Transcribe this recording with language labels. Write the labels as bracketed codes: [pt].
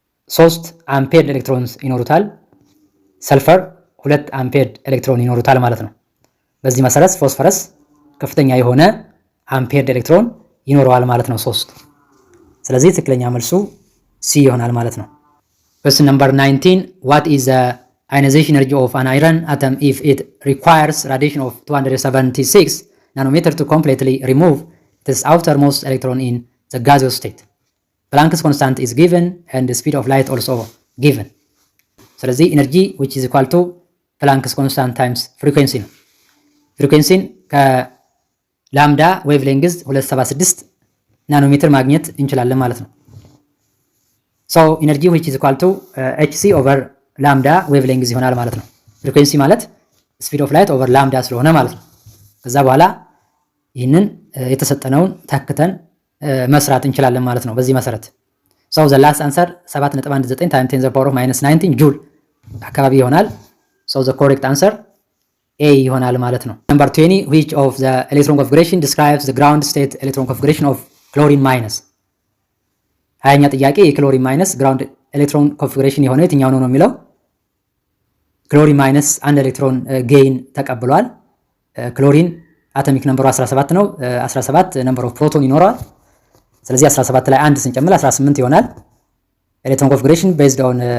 [am] 3 አምፔርድ ኤሌክትሮንስ ይኖሩታል። ሰልፈር 2 አምፔርድ ኤሌክትሮን ይኖሩታል ማለት ነው። በዚህ መሰረት ፎስፈረስ ከፍተኛ የሆነ አምፔርድ ኤሌክትሮን ይኖረዋል ማለት ነው 3። ስለዚህ ትክክለኛ መልሱ ሲ ይሆናል ማለት ነው። [en] question number 19 what is the ionization energy of an iron atom if it requires radiation of 276 nanometer to completely remove its outermost electron in the gaseous state? Planck's constant is given and the speed of light also given. [am] ስለዚህ [en] energy which is equal to Planck's constant times frequency [am] ነው። ፍሪኩዌንሲን ከላምዳ ዌቭ ሌንግዝ 276 ናኖሜትር ማግኘት እንችላለን ማለት ነው። [en] so energy which is equal to hc over lambda [am] ዌቭ ሌንግዝ ይሆናል ማለት ነው። ፍሪኩዌንሲ ማለት ስፒድ ኦፍ ላይት ኦቨር ላምዳ ስለሆነ ማለት ነው። ከዛ በኋላ ይህንን የተሰጠነውን ተክተን መስራት እንችላለን ማለት ነው። በዚህ መሰረት [en] so the last answer 7.19 times 10 to the power of -19 [am] ጁል አካባቢ ይሆናል። [en] so the correct answer A [am] ይሆናል ማለት ነው። [en] number 20 which of the electron configuration describes the ground state electron configuration of chlorine minus? [am] 20ኛ ጥያቄ የክሎሪን ማይነስ ግራውንድ ኤሌክትሮን ኮንፊግሬሽን የሆነ የትኛው ነው የሚለው። ክሎሪን ማይነስ አንድ ኤሌክትሮን ጌይን ተቀብሏል። ክሎሪን አቶሚክ ነምበሩ 17 ነው። 17 ነምበር ኦፍ ፕሮቶን ይኖረዋል። ስለዚህ 17 ላይ 1 ስንጨምር 18 ይሆናል። ኤሌክትሮን ኮንፊግሬሽን based on